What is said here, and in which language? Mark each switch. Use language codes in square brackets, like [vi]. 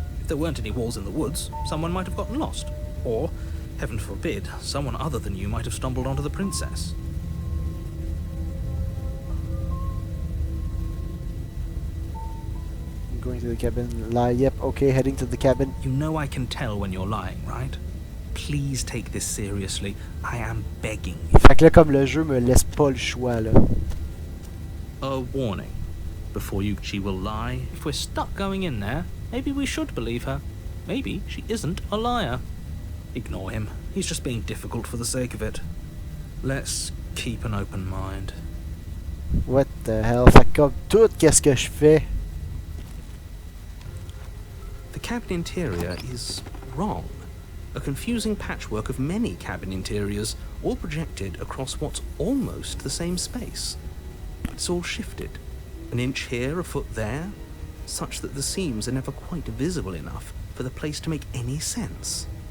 [en] If there weren't any walls in the woods, someone might have gotten lost. Or, heaven forbid, someone other than you might have stumbled onto the princess. I'm going to the cabin. Lie. Yep. Okay. Heading to the cabin. You know I can tell when you're lying, right? please take this seriously. I am begging you. [fr] Fait que là, comme le jeu me laisse pas le choix, là. [en] A warning. Before she will lie. If we're stuck going in there, maybe we should believe her. Maybe she isn't a liar. Ignore him. He's just being difficult for the sake of it. Let's keep an open mind. What the hell? [fr] Fait que comme tout, qu'est-ce que je fais? [en] The cabin interior is wrong. A confusing patchwork of many cabin interiors, all projected across what's almost the same space. It's all shifted. An inch here, a foot there, such that the seams are never quite visible enough for the place to make any sense.